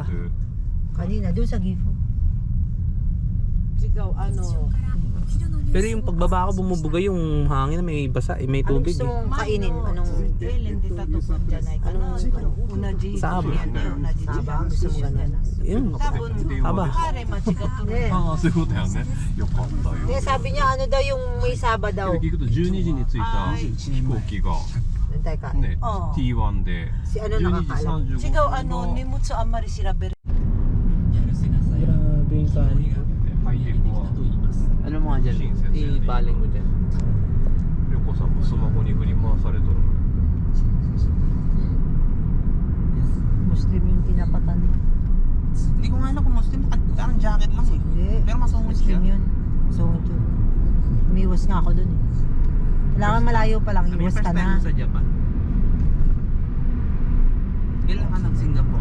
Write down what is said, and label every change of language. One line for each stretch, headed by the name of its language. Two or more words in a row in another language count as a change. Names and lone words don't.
Filipino: Kanina, doon sa Gifo. Ikaw, ano? Pero yung pagbaba ko bumubuga yung hangin na may basa, may Anong tubig. gusto mong kainin? Anong? Saba. Saba, gusto mo ganun? Yun. Saba.
Japanese: ああ、そういうことやね。よかったよ。
Filipino: Kaya sabi niya, ano daw yung may saba daw?
Japanese: 聞くと12時に着いた飛行機が
Filipino: Teka,
Japanese: ね、T1 で
Filipino: si ano
Japanese: 12時
Filipino: nakakaalam? 35 Sigaw ano, nimut sa amari sila ber. Grabe yung kanin.
Japanese: ハイテクは
Filipino: Ano mo nga dyan? I-baling mo dyan.
Japanese: りょうこさんもスマホに振り回されとる。
Filipino: Muslim yung tinapatan mo. Hindi ko nga alam kung Muslim, parang jacket lang eh. Hindi. Pero masungit siya. Muslim yun. Masungit yun. Umiwas nga ako dun eh. Kailangan malayo pa lang, iwas ka na. sa Japan. Kailan ka ng Singapore?